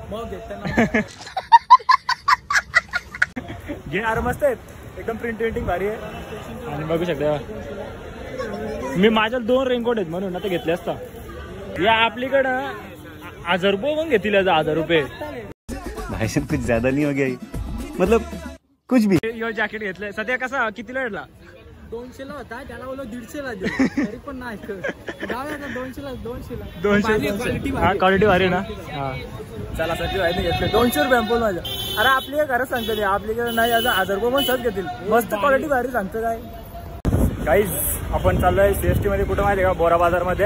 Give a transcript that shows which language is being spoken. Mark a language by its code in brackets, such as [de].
[mr] मग घेताना घे. अरे मस्त आहेत एकदम, प्रिंटिंग भारी आहे. आणि बघू शकता मी माझ्या 2 रेनकोट आहेत म्हणून आता घेतले असता. या आपलीकडं 1000 रुपये पण घेतील. 1000 रुपये [hi] भाई साहब कुछ ज्यादा नहीं हो गया, मतलब कुछ भी. [mr] यो जॅकेट घेतलंय. सध्या कसा कितीला भेटला? 200 ला होता, त्याला बोललो 150 ला दे. तरी पण नाही 200 ला. 200 हा क्वालिटी भारी ना. हा चला सध्या भाईने घेतले 200 रुपये बोल माझ्या. अरे आपली खरंच सांगते, आपलीकडे नाही 1000 रुपये पण सहज घेतील. मस्त क्वालिटी भारी सांगतं. काय काहीच आपण चाललोय सीएसटी मध्ये. कुठं माहिती आहे का? बोरा बाजार मध्ये.